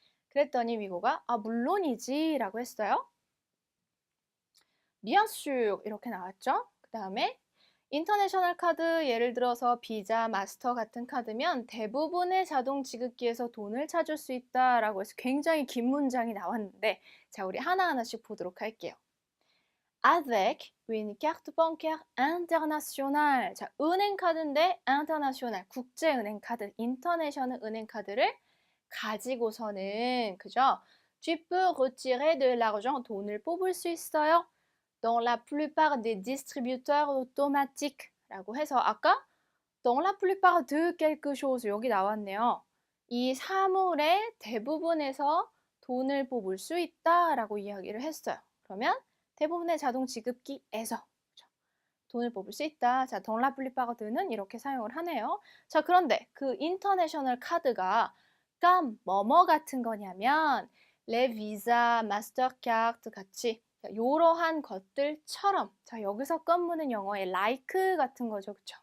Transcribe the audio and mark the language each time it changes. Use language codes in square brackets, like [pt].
[ko] 그랬더니 위고가 물론이지 라고 했어요. bien sûr 이렇게 나왔죠. 그 다음에 인터내셔널 카드 예를 들어서 비자, 마스터 같은 카드면 대부분의 자동 지급기에서 돈을 찾을 수 있다라고 해서 굉장히 긴 문장이 나왔는데 자, 우리 하나하나씩 보도록 할게요. [fr] avec une carte bancaire internationale. [ko] 자, 은행 카드인데 international, 국제은행 카드, 인터내셔널 은행 카드를 가지고서는 그죠? [fr] tu peux retirer de l'argent. [ko] 돈을 뽑을 수 있어요. [fr] dans la plupart des distributeurs automatiques [ko] 라고 해서 아까 dans la plupart de quelque chose 여기 나왔네요. 이 사물의 대부분에서 돈을 뽑을 수 있다 라고 이야기를 했어요. 그러면 대부분의 자동 지급기에서 돈을 뽑을 수 있다. 자, dans la plupart de는 이렇게 사용을 하네요. 자, 그런데 그 인터내셔널 카드가 뭐뭐 같은 거냐면 les visa, mastercard 같이 이러한 것들처럼 자, 여기서 껌무는 영어의 like 같은 거죠. 그쵸?